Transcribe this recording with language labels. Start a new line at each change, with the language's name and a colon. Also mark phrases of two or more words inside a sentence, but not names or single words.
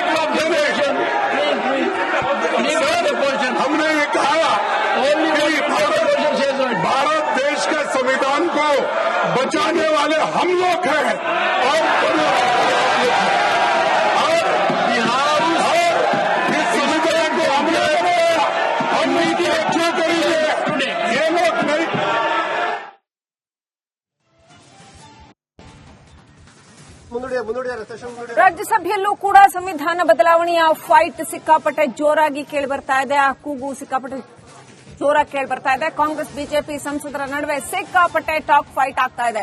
Hindi: हमने ये कहा भारत देश के संविधान को बचाने वाले हम लोग हैं और बिहार इस संविधान को हमने हम नीति रक्षा करेंगे। ये लोग नहीं।
Kannada: ರಾಜ್ಯಸಭೆಯಲ್ಲೂ ಕೂಡ ಸಂವಿಧಾನ ಬದಲಾವಣೆಯ ಫೈಟ್ ಸಿಕ್ಕಾಪಟ್ಟೆ ಜೋರಾಗಿ ಕೇಳಿಬರ್ತಾ ಇದೆ. ಆ ಕೂಗು ಸಿಕ್ಕಾಪಟ್ಟೆ ಜೋರಾಗಿ ಕೇಳಿಬರ್ತಾ ಇದೆ. ಕಾಂಗ್ರೆಸ್ ಬಿಜೆಪಿ ಸಂಸದರ ನಡುವೆ ಸಿಕ್ಕಾಪಟ್ಟೆ
English: talk fight
Kannada: ಆಗ್ತಾ ಇದೆ.